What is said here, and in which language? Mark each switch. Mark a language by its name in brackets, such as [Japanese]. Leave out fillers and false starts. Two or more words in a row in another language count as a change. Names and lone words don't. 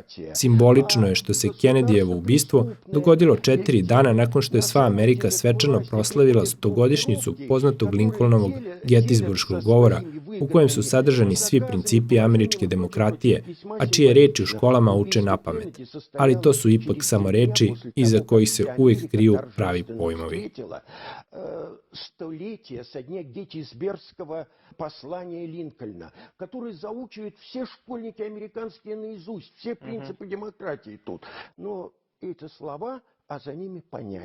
[Serbian] Simbolično je što se Kennedyjevo ubistvo dogodilo 4 dana nakon što je sva Amerika svečano proslavila 100-godišnjicu poznatog Lincolnovog Gettysburškog govora, u kojem su sadržani svi principi američke demokratije, a čije reči u školama uče napamet. Ali to su ipak samo reči iza kojih se uvek kriju pravi pojmovi. [Russian] Столетия со дня Геттисбергского послания Линкольна, который заучивают все школьники американские наизусть, все принципы демократии тут. Но эти слова, а за ними понятия.